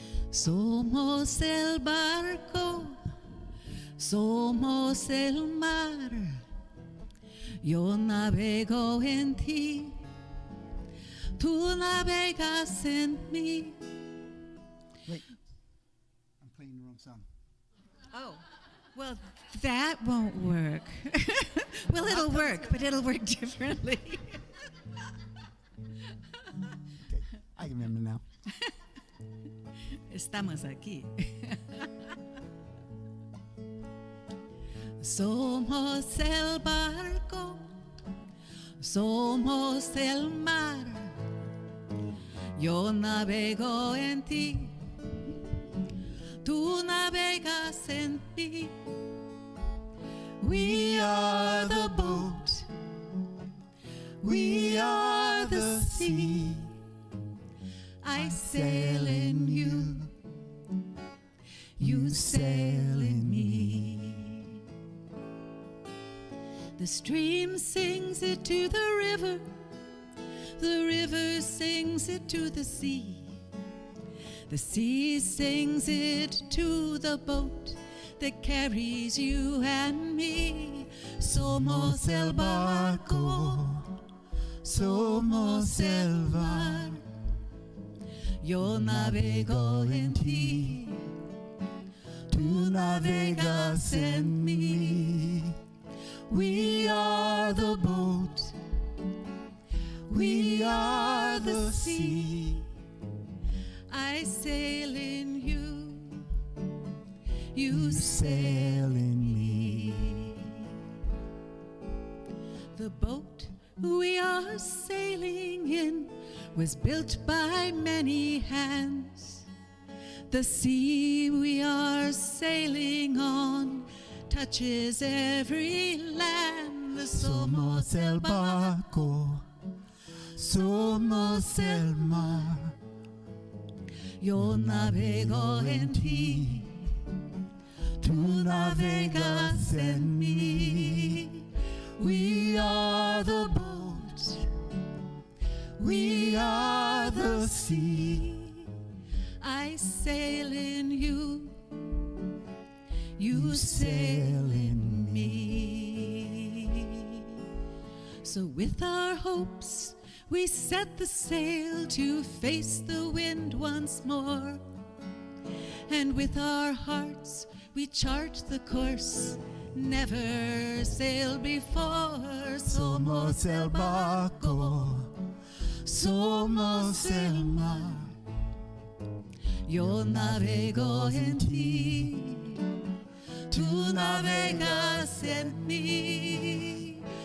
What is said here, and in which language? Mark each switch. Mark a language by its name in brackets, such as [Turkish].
[Spanish] Somos el barco, somos el mar. Yo navego en ti, tú navegas en mí. [English] Wait, I'm playing the wrong song. Oh, well, that won't work. Well, it'll work, but it'll work differently. [Spanish] Estamos aquí. Somos el barco, somos el mar. Yo navego en ti, tú navegas en mí. [English] We are the boat, we are the sea. I sail in you, you sail in me. The stream sings it to the river sings it to the sea sings it to the boat that carries you and me. [Spanish] Somos el barco, somos el mar. Yo navego en ti, tú navegas en mí. [English] We are the boat, we are the sea. I sail in you, you sail in me. The boat we are sailing in was built by many hands. The sea we are sailing on touches every land. [Spanish] Somos el barco, somos el mar. Yo navego en ti, tú navegas en mí. [English] We are the boat, we are the sea. I sail in you, you sail in me. So with our hopes we set the sail to face the wind once more, and with our hearts we chart the course never sailed before. [Spanish] Somos el barco, somos el mar. Yo navego en ti, tú navegas en mí.